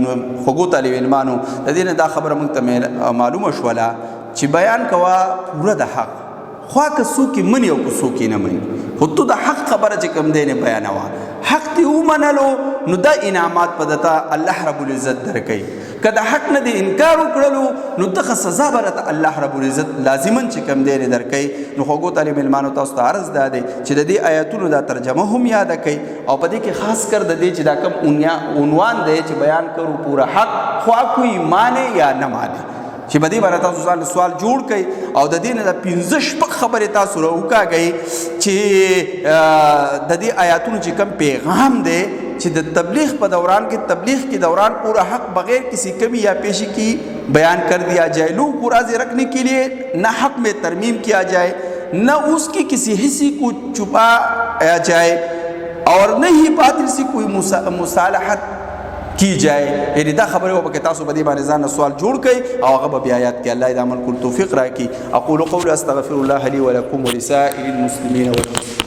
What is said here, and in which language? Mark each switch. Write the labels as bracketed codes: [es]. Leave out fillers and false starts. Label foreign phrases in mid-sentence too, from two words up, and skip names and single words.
[ps] نو خوږو طالب علمانو د دې نه دا خبره موږ ته معلومه شوله چې بیان کوه پوره د حق خوا که څوک یې مني او که څوک یې نه مني خو تو د حق خبره چې کوم دی نه بیانوه حق دې ومنلو نو دا انعامات په دته الله رب العزت درکوي که د حق نه دې انکار وکړلو نو دغه سزا به راته الله رب العزت لازما چې کوم دی نه درکوي. نو خوږو طالب علمانو تاسو ته عرض دا دی چې د دې آیاتونو دا ترجمه هم یاده کوي او په دې کې خاص کر د دې چې دا کوم عنوان دی چې [ur] بیان کرو پورا حق خوا کوئی مانے یا نه مانے [ps] چې په دې باندې تاسو ځان سوال جوړ کړئ او د دې نه د 15 شپږ خبرې تاسو راوکاږئ چې د دې آیاتونو چې کوم پیغام دی چې د تبلیغ په دوران کې [ur] تبلیغ کے دوران پورا حق بغیر کسی کمی یا پیشی کی بیان کر دیا جائے لوگوں کو راضی رکھنے کے لیے نہ حق میں ترمیم کیا جائے نہ اس کی کسی حصے کو چھپایا جائے اور نہ ہی باطل سے کوئی مصالحت کی جائے. [ps] یعنی دا خبره و پکې تاسو په دې باندې ځان سوال جوړ کړئ او هغه به آیات کې الله دې عمل کول توفیق راکړي. [ar] اقول قولي استغفر الله لي ولكم ولسائر المسلمين